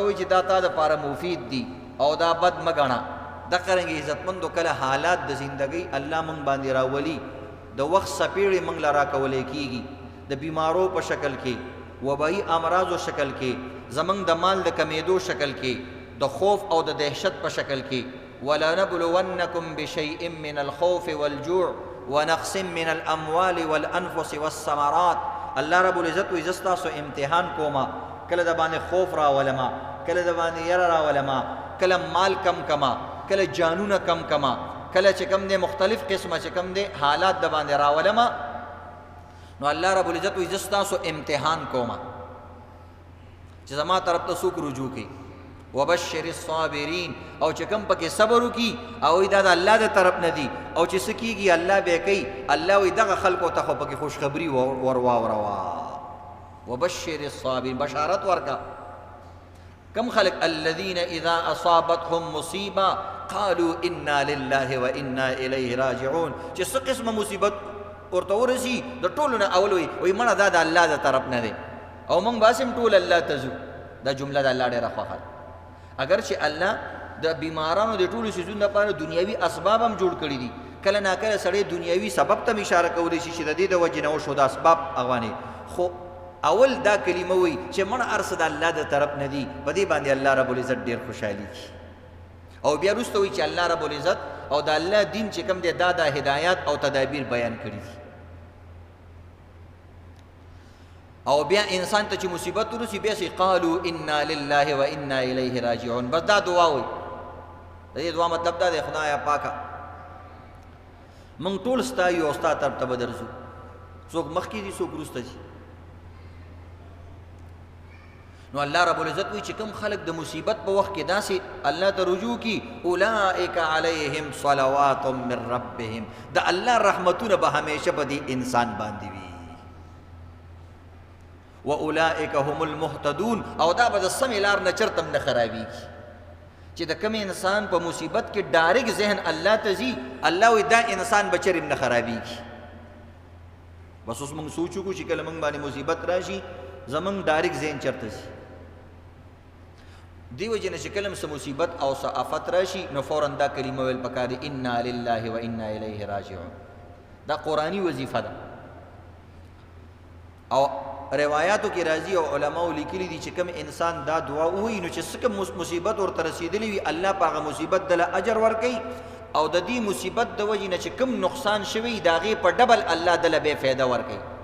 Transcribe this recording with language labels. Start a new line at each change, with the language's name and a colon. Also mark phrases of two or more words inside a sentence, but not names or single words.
Pashto: وایي چې دا تا دپاره مفید دي او دا بد مه ګڼه دغه رنګې عزتمندو کله حالات د زندګۍ الله موږ باندې راولي د وخت څپېړې موږ له راکولی کېږي د بیمارو په شکل کې وبایي امراضو شکل کې زمونږ د مال د کمیدو شکل کې د خوف او د دهشت په شکل کې
Arabic: وَلَنَبْلُوَنَّكُمْ بِشَيْءٍ مِّنَ الْخَوْفِ وَالْجُوعِ وَنَقْصٍ مِّنَ الْأَمْوَالِ وَالْأَنفُسِ وَالثَّمَرَاتِ
Pashto: الله رب العزت وایي زه ستاسو امتحان کومه کله د باندې خوف راولما کله د باندې یره راولما کله مال کم کما کله جانونه کم کما کله چې کم دی مختلف قسمه چې کم دی حالات د باندې راولما نو الله رب العزت وایي زه ستاسو امتحان کومه چې زما طرف ته څوک رجوع کوي
Arabic: وبشر الصابرین
Pashto: او چې کوم پکې صبر وکي او دا د الله د طرف نه دي او چې څه کېږي الله به کوي الله وایي دغه خلکو ته خو پکې خوشخبري ورواوروا
Arabic: وبشر الصابرین
Pashto: بشارت ورکا کم خلق
Arabic: الذين اذا اصابتهم مصیبه قالوا انا لله وانا الیه راجعون
Pashto: چې څه قسمه مصیبت ورته ورسي د ټولو نه اول وایي مړه دا د الله د طرف نه دی او موږ باسم ټول الله تزو دا جمله د الله ډېره خوښه اگر چې الله د بیمارانو د ټولو سیزونو لپاره دنیوي اسباب هم جوړ کړي دي کله ناکله سړی دنیوي سبب ته اشاره کولی شي چې د دې د وجې نه وشو د اسباب اغوانې خو اول دا کلمه وایي چې مړه هر څه د الله د طرف نه دي په دې باندې الله رب العزت ډېر خوشحالي او بیا وروسته وایي چې الله رب العزت او د الله دین چې کوم دی دا د هدایات او تدابیر بیان کړي دي او بیا انسان ته چې مصیبت ورسي بیا سي
Arabic: قالوا انا لله وانا الیه راجعون
Pashto: بس دا دعا وایي د دې دعا مطلب دا دی خدایه پاکه موږ ټول ستا یو او ستا طرف ته به درځو څوک مخکې دي څوک وروسته دي نو الله رب العزت وایي چې کوم خلک د مصیبت په وخت کې داسې الله ته رجوع کي
Arabic: اولئک علیهم صلوات من ربهم
Pashto: د الله رحمتونه به همیشه په دې انسان باندې وي
Arabic: واولئک هم المهتدون
Pashto: او دا به د سمې لار نه چرته هم نه خرابېږي چې د کوم انسان په مصیبت کې ډایرک ذهن الله ته ځي الله وایي دا انسان به چرې هم نه خرابېږي بس اوس موږ سوچ وکړو چې کله موږ باندې مصیبت راشي زمونږ ډایرک ذهن چرته ځي دی وجه نه چې کله څه مصیبت او څه آفت راشي نو فوراً دا کلمه ویل پکار دی
Arabic: انا لله وانا الیه راجعون
Pashto: دا قرآنی وظیفه ده او روایاتو کې راځي او علماو لیکلي دي چې کوم انسان دا دعا وایي نو چې څه کوم مصیبت ورته رسېدلی وي الله په هغه مصیبت دله اجر ورکوي او د دې مصیبت د وجې نه چې کوم نقصان شوی د هغې په ډبل الله دله بې فایده ورکوي